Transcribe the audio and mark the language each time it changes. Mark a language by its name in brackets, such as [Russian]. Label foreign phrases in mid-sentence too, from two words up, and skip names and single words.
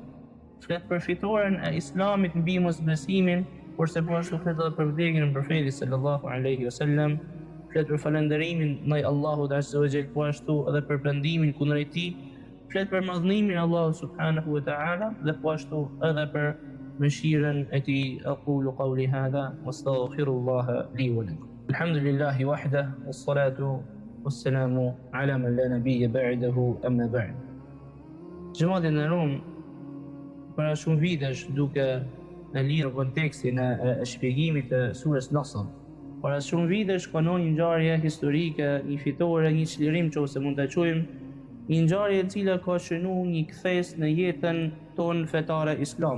[Albanian] Flet për fitoren e Islamit mbi mosbesimin, kurse po ashtu flet edhe për vdekjen e profetit [Arabic] صلى الله عليه وسلم, [Albanian] flet për falënderimin ndaj Allahut [Arabic] عز وجل, [Albanian] po ashtu edhe për pendimin kundër tij, flet për madhnimin e Allahut [Arabic] سبحانه وتعالى [Albanian] dhe po ashtu edhe për mëshirën e tij. [Arabic] أقول قولي هذا وأستغفر الله لي ولكم. الحمد لله وحده والصلاة والسلام على من لا نبي بعده أما بعد. [Albanian] Gjematin e Rum, para shumë vitesh duke në lirë kontekstin e shpjegimit të surës Nasr, para shumë vitesh kanon një ngjarje historike, një fitore, një çlirim nëse mund ta quajmë, një ngjarje e cila ka shënuar një kthes në jetën tonë fetare islame.